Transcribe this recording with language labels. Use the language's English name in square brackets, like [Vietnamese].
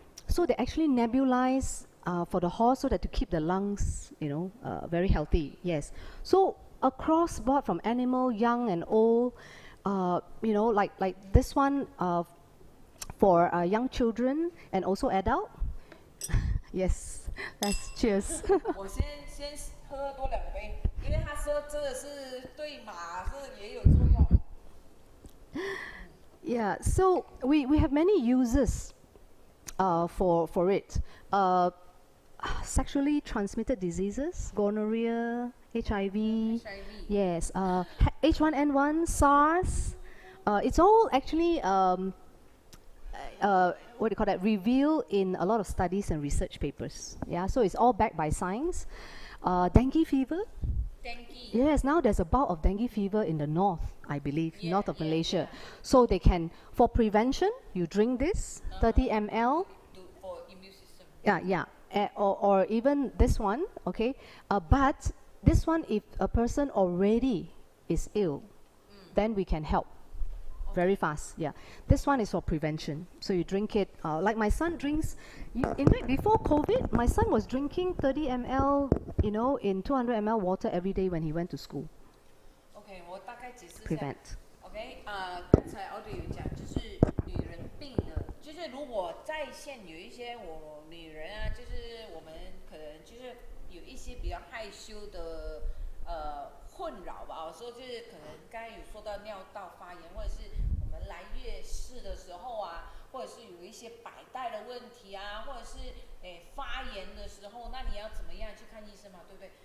[English] So they actually nebulize for the horse so that to keep the lungs, you know, very healthy. Yes. So across board from animal, young and old, you know, like this one for young children and also adult. Yes, let's cheers. [Chinese] 我先喝多2杯，因为他说这个是对马是也有作用。 [English] Yeah, so we have many uses for it. Sexually transmitted diseases, gonorrhea, HIV. Yes, H1N1, SARS. It's all actually what do you call that? Revealed in a lot of studies and research papers. Yeah, so it's all backed by science. Dengue fever. Dengue. Yes, now there's a bout of dengue fever in the north, I believe, north of Malaysia. So they can, for prevention, you drink this, 30 ml. For immune system. Yeah. Or even this one, okay? But this one, if a person already is ill, then we can help very fast. Yeah, this one is for prevention. So you drink it. Like my son drinks. In fact, before COVID, my son was drinking 30 ml, you know, in 200 ml water every day when he went to school. [Chinese] OK， 我大概解释一下。 [English] Prevent. [Chinese] OK， 刚才 Audrey 有讲，就是女人病的，就是如果在线有一些我女人啊，就是我们可能就是有一些比较害羞的困扰吧。我说就是可能刚才有说到尿道发炎，或者是我们来月事的时候啊，或者是有一些百带的问题啊，或者是发炎的时候，那你要怎么样去看医生嘛？对不对？